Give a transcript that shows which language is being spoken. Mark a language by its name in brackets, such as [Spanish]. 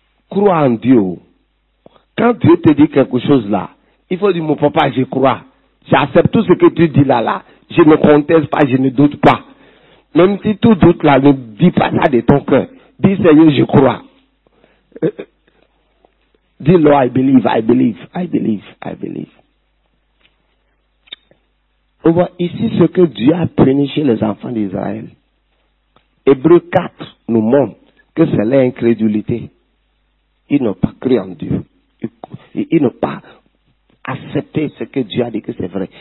[French] Crois en Dieu. Quand Dieu te dit quelque chose là, il faut dire, mon papa, je crois. J'accepte tout ce que tu dis là. Je ne conteste pas, je ne doute pas. Même si tu doutes là, ne dis pas ça de ton cœur. Dis, Seigneur, je crois. Dis, [English] Lord, I believe, I believe, I believe, I believe. [French] On voit ici ce que Dieu a pris chez les enfants d'Israël. Hébreux 4 nous montre que c'est l'incrédulité. Ils n'ont pas cru en Dieu. Ils n'ont pas accepté ce que Dieu a dit que c'est vrai.